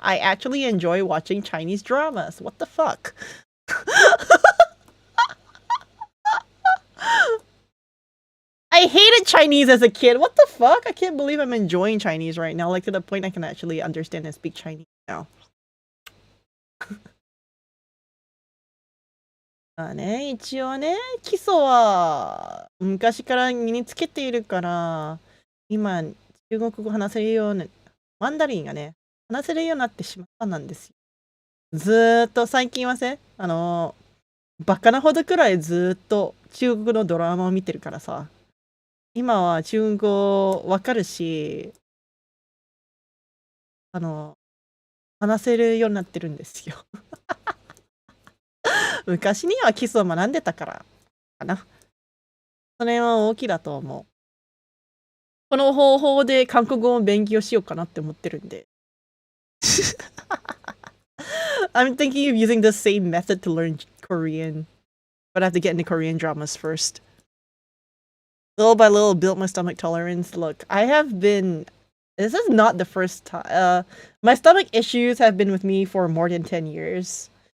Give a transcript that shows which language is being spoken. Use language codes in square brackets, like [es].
[en] I actually enjoy watching Chinese dramas. What the fuck? I hated Chinese as a kid. What the fuck? I can't believe I'm enjoying Chinese right now. Like, to the point I can actually understand and speak Chinese now. [ja] まあね、一応ね、基礎は昔から身につけているから、今、中国語話せるように、マンダリンがね、話せるようになってしまったんですよ。ずーっと最近はね、バカなほどくらいずーっと中国のドラマを見てるからさ、今は中国語わかるし、話せるようになってるんですよ。昔には基礎を学んでたからかな。それは大きいだと思う。この方法で韓国語を勉強しようかなって思ってるんで。 [en] I'm thinking of using the same method to learn Korean, but I have to get into Korean dramas first. Little by little, build my stomach tolerance. Look, I have been... This is not the first time. My stomach issues have been with me for more than 10 years.